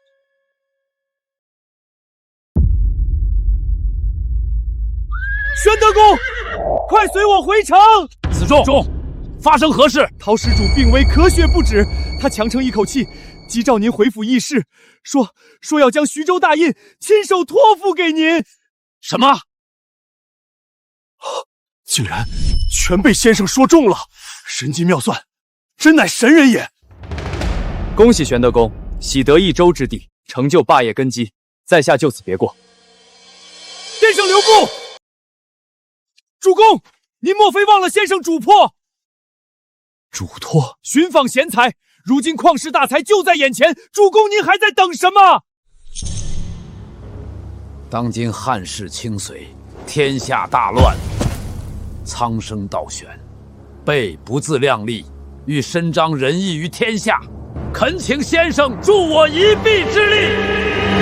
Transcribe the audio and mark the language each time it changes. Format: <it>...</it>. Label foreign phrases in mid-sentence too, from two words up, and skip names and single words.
<zh>玄德公，快隨我回城！子重，發生何事？陶施主病危，咳血不止，他強撐一口氣，急召您回府議事，說要將徐州大印親手托付給您。什麼？竟然全被先生說中了，神機妙算，真乃神人也！恭喜玄德公，喜得一州之地，成就霸業根基，在下就此別過。先生留步！主公，您莫非忘了先生囑託？囑託？尋訪賢才，如今曠世大才就在眼前，主公您還在等什麼？當今漢室傾隋，天下大亂，蒼生倒選，備不自量力，欲伸張仁義於天下，懇請先生助我一臂之力。</zh>